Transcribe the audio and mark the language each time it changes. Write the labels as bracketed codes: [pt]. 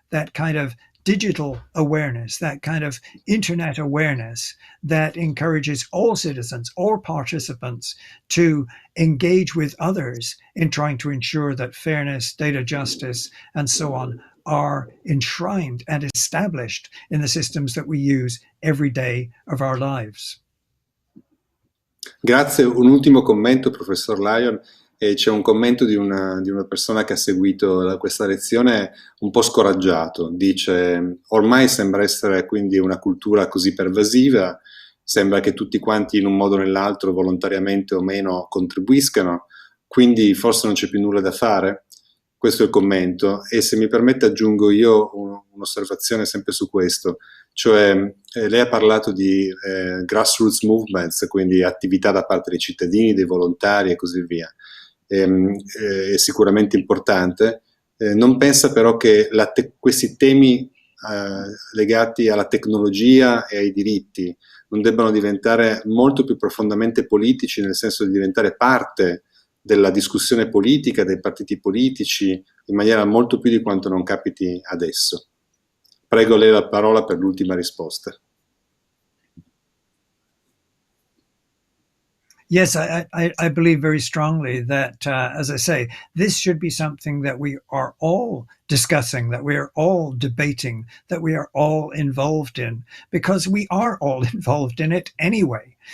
[en] That kind of digital awareness, that kind of internet awareness that encourages all citizens, all participants to engage with others in trying to ensure that fairness, data justice, and so on are enshrined and established in the systems that we use every day of our lives. [it] Grazie. Un ultimo commento, professor Lyon. C'è un commento di una persona che ha seguito questa lezione un po' scoraggiato. Dice: ormai sembra essere quindi una cultura così pervasiva, sembra che tutti quanti in un modo o nell'altro, volontariamente o meno, contribuiscano, quindi forse non c'è più nulla da fare. Questo è il commento, e se mi permette aggiungo io un'osservazione sempre su questo, cioè lei ha parlato di grassroots movements, quindi attività da parte dei cittadini, dei volontari e così via. È sicuramente importante. Non pensa però che questi temi legati alla tecnologia e ai diritti non debbano diventare molto più profondamente politici, nel senso di diventare parte della discussione politica, dei partiti politici, in maniera molto più di quanto non capiti adesso. Prego lei la parola per l'ultima risposta. [en] Yes, I believe very strongly that, as I say, this should be something that we are all discussing, that we are all debating, that we are all involved in, because we are all involved in it anyway.